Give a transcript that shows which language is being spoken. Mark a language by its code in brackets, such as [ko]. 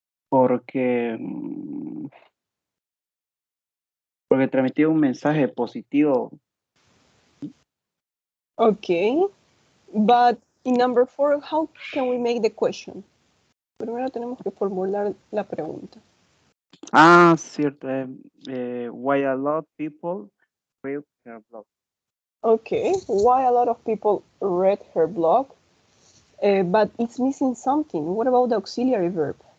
[es] Porque transmitía un mensaje positivo. [en] Okay, but in number 4, how can we make the question? [es] Primero tenemos que formular la pregunta. Ah, cierto. [en] Why a lot of people read her blog. Okay, why a lot of people read her blog? But it's missing something. What about the auxiliary verb?